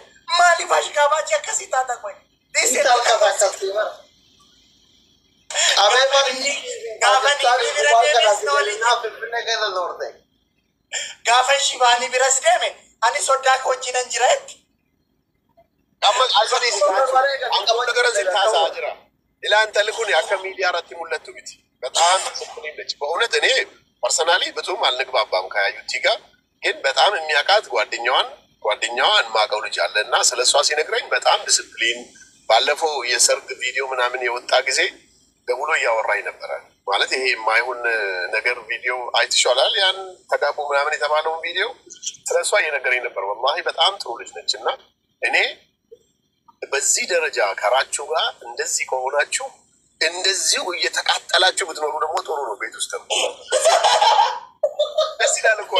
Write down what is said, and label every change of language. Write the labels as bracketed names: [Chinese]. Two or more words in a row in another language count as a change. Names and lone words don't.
[Oromo] Maaliif ashkaa baachii akkasii taata qoy? Gaafa shibaanii biras deeme ani sodaa koo wajjinan jira jetti. Amma asinis akka gara zittaasaa jira. Ilaan talikuni akka miidiyaa irratti mul'attu miti. [Amharic] በጣም ትክክለች በእውነት እኔ ፐርሰናሊ ብዙም አልንግባባም ከያዩቲ ጋር ግን በጣም የሚያውቃት ጓደኛዋን ማቀው ልጅ አለና ስለሷ ሲነግረኝ በጣም ዲሲፕሊን ባለፈው የሰርግ ቪዲዮ ምናምን የወጣ ጊዜ ደውሎ እያወራኝ ነበር ማለት ይሄ የማይሆን ነገር ቪዲዮ አይተሻላል ያን ተጋቡ ምናምን የተባለውን ቪዲዮ ስለሷ እየነገረኝ ነበር والله በጣም ጥሩ ልጅ ነችና እኔ በዚህ ደረጃ ከራችሁ ጋር እንደዚህ ከሆናችሁ እንደዚሁ እየተቃጠላችሁ ብትኖሩ ደግሞ ጥሩ ነው ቤት ውስጥ ነው ደስ ይላል እኮ